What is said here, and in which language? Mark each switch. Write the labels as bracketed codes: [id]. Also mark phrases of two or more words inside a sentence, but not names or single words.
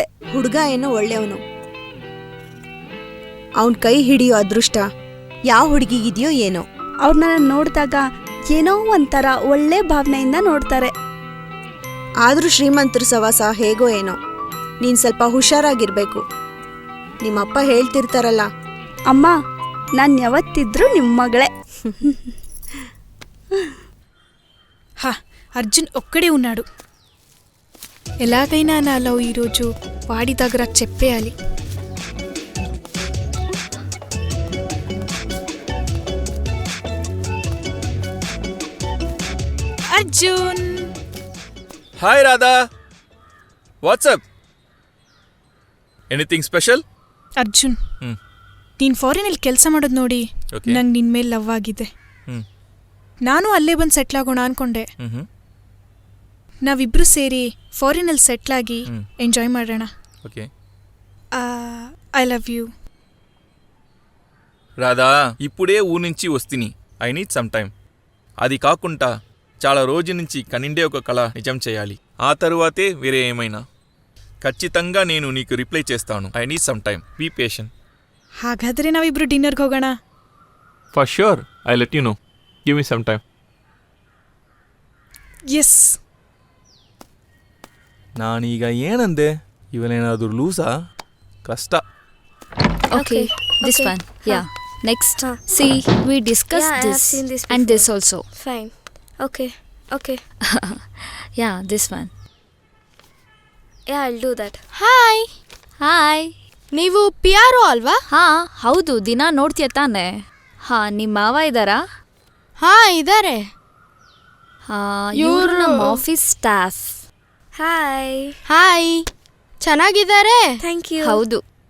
[kn] ಹುಡುಗ ಏನೋ ಒಳ್ಳೆಯವನು, ಅವನ್ ಕೈ ಹಿಡಿಯೋ ಅದೃಷ್ಟ ಯಾವ ಹುಡುಗಿಗಿದೆಯೋ ಏನೋ. ಅವ್ರನ್ನ ನೋಡಿದಾಗ ಏನೋ ಒಂಥರ ಒಳ್ಳೆ ಭಾವನೆಯಿಂದ ನೋಡ್ತಾರೆ. ಆದ್ರೂ ಶ್ರೀಮಂತರ ಸವಾಸ ಹೇಗೋ ಏನೋ. ನೀನ್ ಸ್ವಲ್ಪ ಹುಷಾರಾಗಿರ್ಬೇಕು. ನಿಮ್ಮಪ್ಪ ಹೇಳ್ತಿರ್ತಾರಲ್ಲ. ಅಮ್ಮ, ನಾನ್ ಯಾವತ್ತಿದ್ರು ನಿಮ್ಮ మగళే. [te] అర్జున్ ఒక్కడే ఉన్నాడు. ఎలాగైనా నా లవ్ ఈరోజు వాడి దగ్గర చెప్పేయాలి. అర్జున్. [en] Hi Radha, what's up? anything special? [kn] ಅರ್ಜುನ್, ನೀನ್ ಫಾರಿನಲ್ಲಿ ಕೆಲಸ ಮಾಡೋದು ನೋಡಿ ನಂಗೆ ನಿನ್ ಮೇಲೆ ಲವ್ ಆಗಿದೆ. ನಾನು ಅಲ್ಲೇ ಬಂದು ಸೆಟ್ಲ್ ಆಗೋಣ ಅನ್ಕೊಂಡೆ. ನಾವಿಬ್ರು ಸೇರಿ ಫಾರಿನಲ್ಲಿ ಸೆಟ್ಲ್ ಆಗಿ ಎಂಜಾಯ್ ಮಾಡೋಣ. [en] I love you. [te] రాధా, ఇప్పుడే ఊరు నుంచి వస్తిని. [en] I need some time. [te] అది కాకుండా చాలా రోజు నుంచి కనిండే ఒక కళ నిజం చేయాలి. ఆ తరువాతే వేరే ఏమైనా. ఖచ్చితంగా నేను నీకు రిప్లై చేస్తాను. [en] I need some time, be patient. [kn] ಹಾಗಾದ್ರೆ ನಾವಿಬ್ರು ಡಿನ್ನರ್ಗೆ ಹೋಗೋಣ. [en] For sure, I let you know. Give me some time. ಎಸ್. [kn] ನಾನೀಗ ಏನಂದೆ? ಇವನೇನಾದರೂ ಲೂಸಾ? ಕಷ್ಟ. [en] Okay, this one. Yeah. Next. See, we discussed this and this also. Fine. Okay. Yeah, this one. Yeah, I'll do that. Hi. [kn] ನೀವು ಪಿಯಾರೋ ಅಲ್ವಾ? ಹೌದು. ದಿನ ನೋಡ್ತೀಯ ತಾನೆ? ನಿಮ್ಮ ಮಾವ ಇದ್ದಾರಾ? ಇದ್ದಾರೆ. ಇವರು ನಮ್ಮ [en] office staff. [kn] ಹಾಯ್. ಚೆನ್ನಾಗಿದ್ದಾರೆ? [en] thank you. [kn] ಹೌದು.